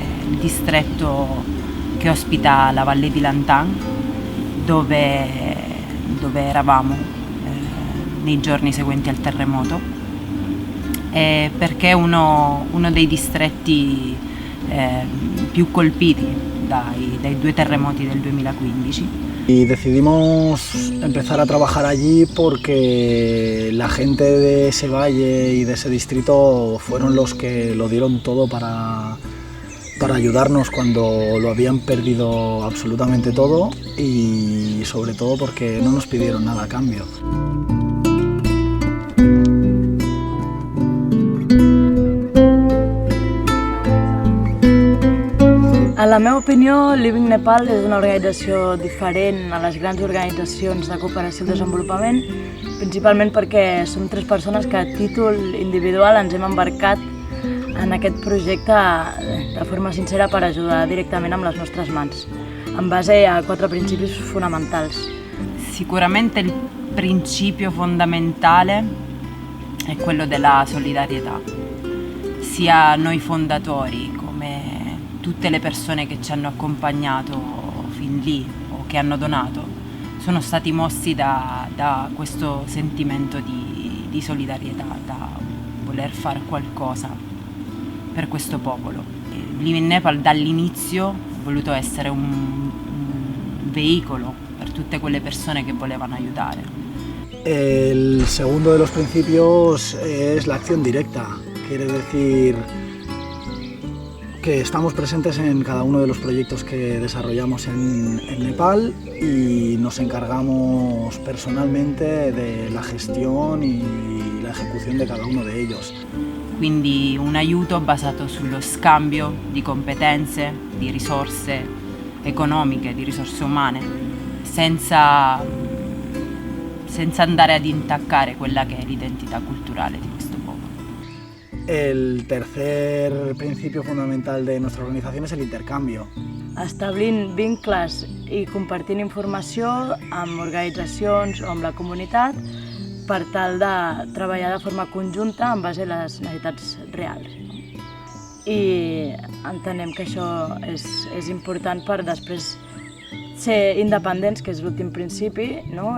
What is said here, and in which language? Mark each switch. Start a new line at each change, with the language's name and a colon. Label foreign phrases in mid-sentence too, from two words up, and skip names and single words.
Italian: il distretto che ospita la Valle di Lantan, dove eravamo nei giorni seguenti al terremoto, perché è uno dei distretti più colpiti dai 2 terremoti del 2015.
Spanish: Y decidimos empezar a trabajar allí porque la gente de ese valle y de ese distrito fueron los que lo dieron todo para ayudarnos cuando lo habían perdido absolutamente todo, y sobre todo porque no nos pidieron nada a cambio.
Catalan: En la meva opinió, Living Nepal és una organització diferent a les grans organitzacions de cooperació al desenvolupament, principalment perquè som 3 persones que a títol individual ens hem embarcat en aquest projecte de forma sincera per ajudar directament amb les nostres mans, en base a 4 principis fonamentals.
Italian: Sicuramente il principio fondamentale è quello della solidarietà, sia noi fondatori come tutte le persone che ci hanno accompagnato fin lì o che hanno donato, sono stati mossi da questo sentimento di solidarietà, da voler fare qualcosa per questo popolo. Living Nepal dall'inizio ha voluto essere un veicolo per tutte quelle persone che volevano aiutare.
Spanish: El segundo de los principios es la acción directa, quiere decir que estamos presentes en cada uno de los proyectos que desarrollamos en Nepal y nos encargamos personalmente de la gestión y la ejecución de cada uno de ellos.
Italian: Quindi un aiuto basato sullo scambio di competenze, di risorse economiche, di risorse umane, senza andare ad intaccare quella che è l'identità culturale di questo popolo.
Spanish: El tercer principio fundamental de nuestra organización es el intercambio.
Catalan: Establint vincles i compartint informació amb organitzacions o amb la comunitat per tal de treballar de forma conjunta en base a les necessitats reals. I entenem que això és important per després ser independents, que és l'últim principi, no?